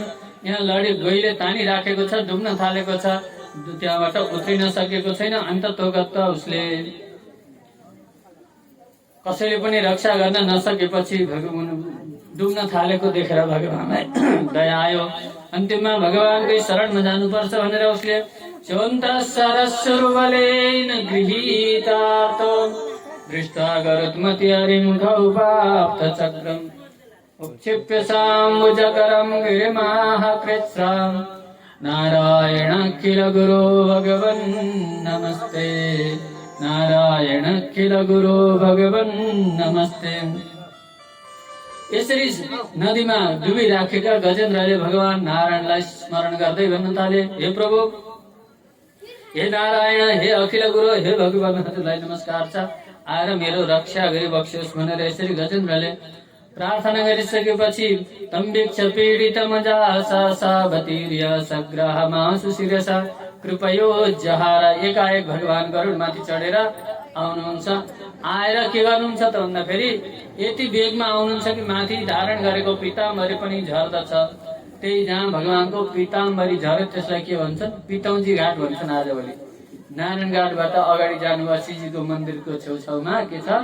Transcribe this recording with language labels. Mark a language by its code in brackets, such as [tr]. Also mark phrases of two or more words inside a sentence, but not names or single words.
[ne] यहाँ लडी गइले तानी राखेको छ, डुब्न थालेको छ, त्यहाँबाट उत्रिन सकेको छैन। अन्ततोगत उसले कसैले पनि रक्षा गर्न नसकेपछि डुब्न थालेको देखेर भगवानलाई दया आयो। अन्तिममा भगवानकै शरणमा जानुपर्छ भनेर उसले [sa] सरस्वरूपलेन गृहीतार्थ दृष्टा गरुत्मति हरिमुखौपाप्त चक्रम् उक्षिप्य साम्बुजकरं गिरिमाह कृत्स्रां नारायण किल गुरो भगवन् नमस्ते। नारायण किल गुरो भगवन् नमस्ते। [ne] यसरी नदीमा डुबिराखेका गजेन्द्रले भगवान नारायणलाई स्मरण गर्दै भन्न थाले, हे प्रभु, हे नारायण, हे अखिल गुरु, हे भगवान, हजुरलाई नमस्कार छ। आएर मेरो रक्षा गरी बक्सियोस् भनेर यसरी गजेन्द्रले प्रार्थना गरिसकेपछि [sa] तम्बिक्ष पीडितमजासावतीर्य सग्राहमासु शिरसा कृपयो जहार। [ne] एकाएक भगवान गरुडमाथि चढेर आउनुहुन्छ। आएर के गर्नुहुन्छ त भन्दाखेरि यति वेगमा आउनुहुन्छ कि माथि धारण गरेको पीताम्बरी पनि झर्दछ। त्यही जहाँ भगवानको पीताम्बरी झर्यो त्यसलाई के भन्छन्? पितौजी घाट भन्छन्। आजभोलि नारायण घाटबाट अगाडि जानुभयो शिवजीको मन्दिरको छेउछाउमा के छ?